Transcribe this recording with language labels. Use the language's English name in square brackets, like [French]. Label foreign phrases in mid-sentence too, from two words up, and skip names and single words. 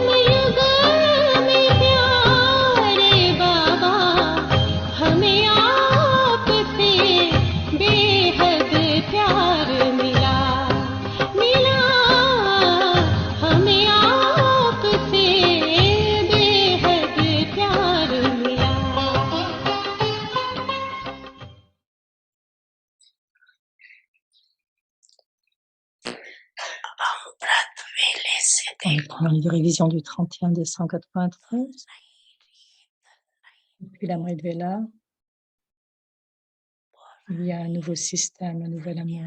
[Hindi] युग में प्यारे बाबा हमें आपसे बेहद प्यार मिला मिला हमें आपसे बेहद प्यार मिला [French] On prend une révision du 31 décembre 93. Depuis la Mrit Vela, il y a un nouveau système, un nouvel amour.